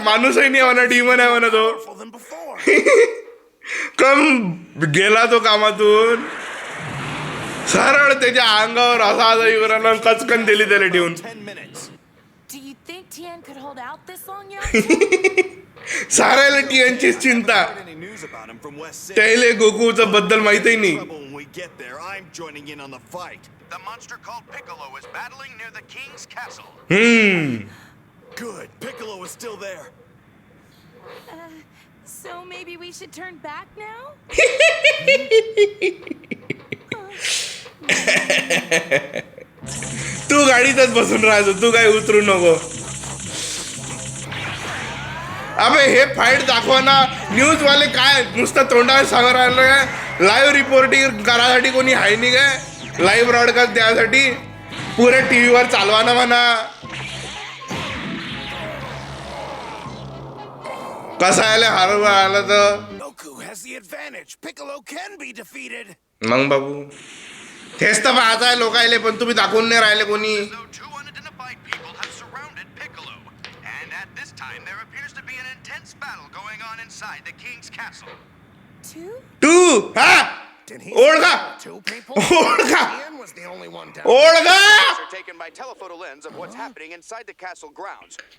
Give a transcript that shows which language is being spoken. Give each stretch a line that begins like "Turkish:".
Marathi: माणूसही नाही म्हणा, डीमन आहे म्हणा तो.
English: Powerful than before.
Marathi: कम गेला तो कामातून, सरळ त्याच्या अंगावर असा युवराला कचकन दिली त्याला ठेवून.
English: 10 minutes. Do you think Tien could hold out this long, Yamcha?
Marathi: साऱ्याला टीएनचीच चिंता.
English: Any news about him from West City?
Marathi: त्याला गोकुचा बद्दल माहितही नाही.
English: Trouble when we get there. I'm joining in on the fight. The monster called Piccolo is battling near the king's castle. Good. Piccolo is still there. So maybe we should turn back now?
Marathi: तू गाडीतच बसून राहायचो, तू काय उतरू नको. अबे हे fight दाखवा ना. News वाले काय नुसतं तोंडावर सांगत राहिलं काय. लाईव्ह रिपोर्टिंग करायसाठी कोणी आहे नाही काय. लाईव्ह ब्रॉडकास्ट द्यासाठी पुरे टीव्हीवर चालवा ना म्हणा. कसं आलं हरवलं आलं तर.
English: Goku has the advantage. Piccolo can be defeated.
Marathi: मग बाबू तेच तर पाहत आहे लोकायले, पण तुम्ही दाखवून नाही राहिले कोणी.
English: Though 2 unidentified people have surrounded Piccolo, and at this time there appears to be an intense battle going on inside the king's castle.
Marathi: तू हा
English: Did he
Marathi: ओळखा
English: two people?
Marathi: ओळखा
English: Ian was the only one down.
Marathi: ओळखा
English: Pictures are taken by telephoto lens of what's happening inside the castle grounds.